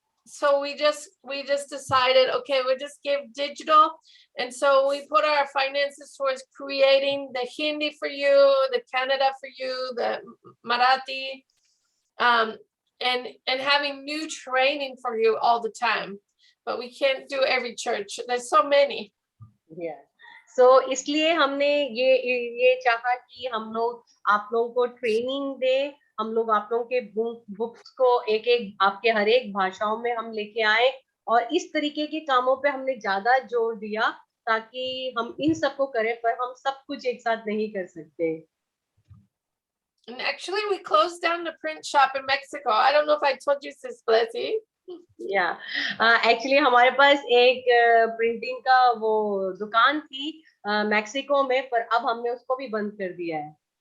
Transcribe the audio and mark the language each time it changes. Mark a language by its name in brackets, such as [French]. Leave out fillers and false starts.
[English] So we just decided, okay, we'll just give digital, and so we put our finances towards creating the Hindi for you, the Kannada for you, the Marathi, and having new training for you all the time. But we can't do every church. There's so many. Yeah. [Hindi] So इसलिए हमने ये चाहा कि हम लोग आप लोगों को ट्रेनिंग दे हम लोग आप लोगों के बुक्स को एक आपके हर एक भाषाओं में हम लेके आए और इस तरीके के कामों पे हमने ज्यादा जोर दिया ताकि हम इन सबको करें पर हम सब कुछ एक साथ नहीं कर सकते [English] And actually we closed down the print shop in Mexico. I don't know if I told you, Sis Blessy. [Hindi] Actually हमारे पास एक प्रिंटिंग का वो दुकान थी मैक्सिको में पर अब हमने उसको भी बंद कर दिया है